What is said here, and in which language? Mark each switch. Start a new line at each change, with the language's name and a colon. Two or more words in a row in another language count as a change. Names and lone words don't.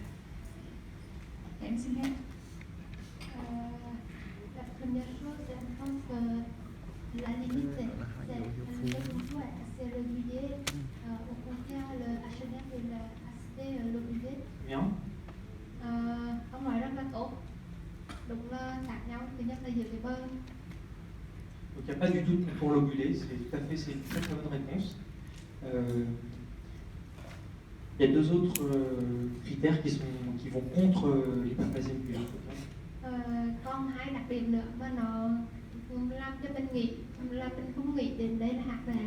Vietnamese: Em xin hết.
French: La première chose, je pense que la limite, c'est le contour est assez régulier. Au contraire, le HNF est assez lobulé. Bien.
Vietnamese: Ông nói rất là tốt. Đúng là khác nhau, thứ nhất là giữa cái bơ.
French: Donc il n'y a pas du tout de contour lobulé, c'est une très très bonne réponse. Il y a deux autres critères qui vont contre l'hyperplasie oculaire.
Vietnamese: Còn hai đặc điểm nữa mà nó làm cho mình không nghĩ đến đây là HRF.